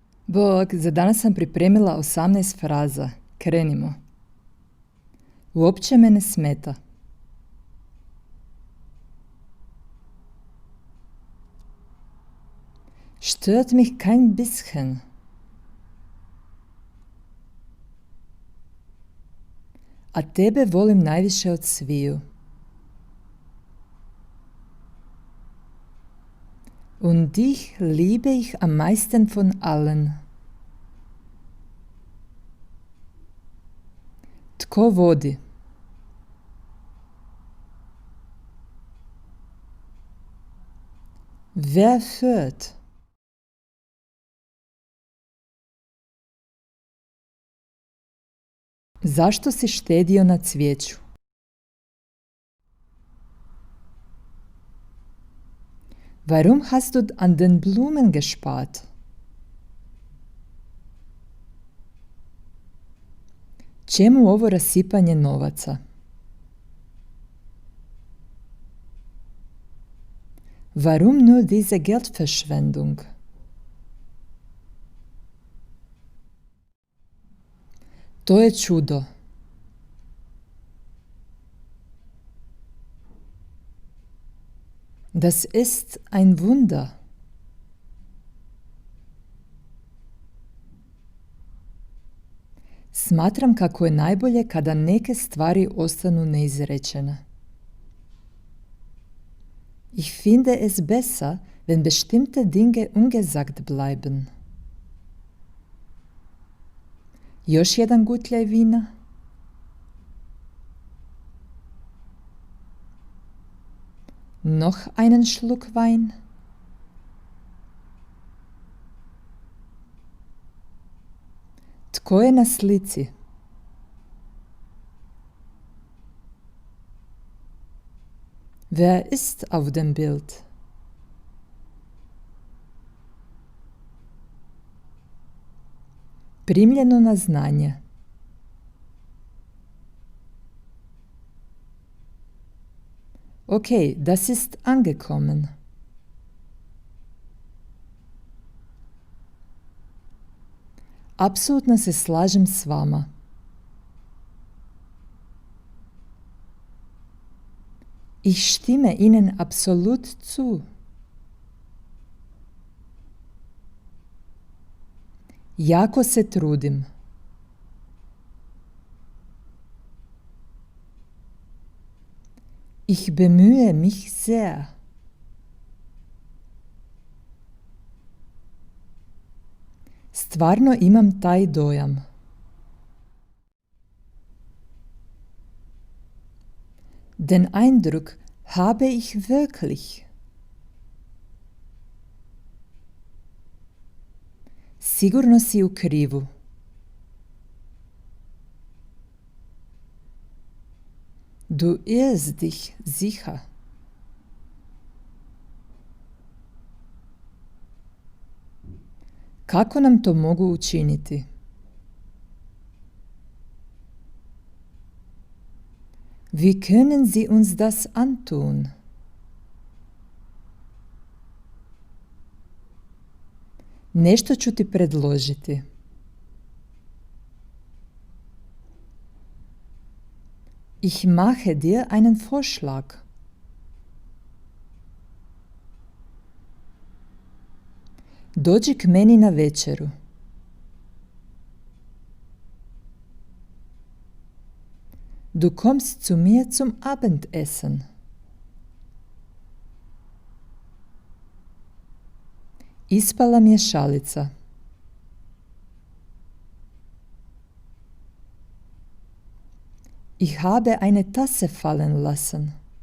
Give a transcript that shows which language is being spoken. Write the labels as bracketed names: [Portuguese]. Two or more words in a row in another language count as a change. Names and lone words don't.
[Croatian] Bog, za danas sam pripremila 18 fraza. Krenimo. Uopće me ne smeta. [German] Stört mich kein bisschen. [Croatian] A tebe volim najviše od sviju. [German] Und dich liebe ich am meisten von allen. [Croatian] Tko vodi? [German] Wer führt? [Croatian] Zašto si štedio na cvijeću? [German] Warum hast du an den Blumen gespart? [Croatian] Čemu ovo rasipanje novaca? [German] Warum nur diese Geldverschwendung? [Croatian] To je čudo. [German] Das ist ein Wunder. [Croatian] Smatram kako je najbolje kada neke stvari ostanu neizrečene. [German] Ich finde es besser, wenn bestimmte Dinge ungesagt bleiben. [Croatian] Još jedan gutljaj vina. [German] Noch einen Schluck Wein. [Croatian] Tko je na slici? [German] Wer ist auf dem Bild? [Croatian] Primljeno na znanje. [German] Okay, das ist angekommen. [Croatian] Apsolutno se slažem s vama. [German] Ich stimme Ihnen absolut zu. [Croatian] Jako se trudim. [German] Ich bemühe mich sehr. [Croatian] Stvarno imam taj dojam. [German] Den Eindruck habe ich wirklich. [Croatian] Sigurno si u krivu. [German] Du irrst dich sicher. [Croatian] Kako nam to mogu učiniti? [German] Wie können Sie uns das antun? [Croatian] Nešto ću ti predložiti. [German] Ich mache dir einen Vorschlag. [Croatian] Dođi k meni na večeru. [German] Du kommst zu mir zum Abendessen. [Croatian] Ispala mi je šalica. [German] Ich habe eine Tasse fallen lassen.